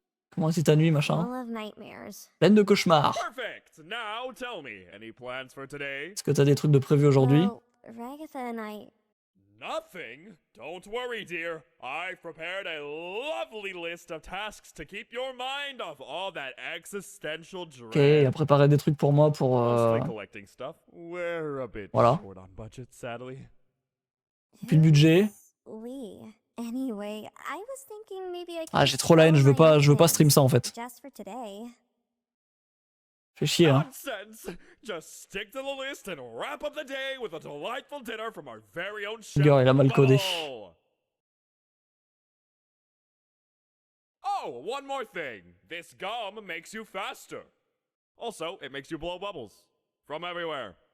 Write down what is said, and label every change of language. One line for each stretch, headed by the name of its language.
French: Comment c'est ta nuit, machin?
English: Full of nightmares.
French: Pleine de cauchemars. Est-ce que t'as des trucs de prévu aujourd'hui?
English: Well, Ragatha and I. Nothing? Don't worry, dear. I've prepared a lovely list of tasks to keep your mind off all that existential dread.
French: Ok, il a préparé des trucs pour moi pour...
English: Mostly collecting stuff. We're a bit
French: Voilà.
English: short on budget, sadly.
French: Puis le budget.
English: We. Anyway, I was thinking maybe I could
French: Ah, j'ai trop la haine, je veux pas stream ça en fait.
English: Just for today.
French: Fais chier, hein.
English: Nonsense! Just stick to the list and wrap up the day with a delightful dinner from our very own chef.
French: Gars, il a mal codé.
English: Oh, one more thing. This gum makes you faster. Also, it makes you blow bubbles from everywhere.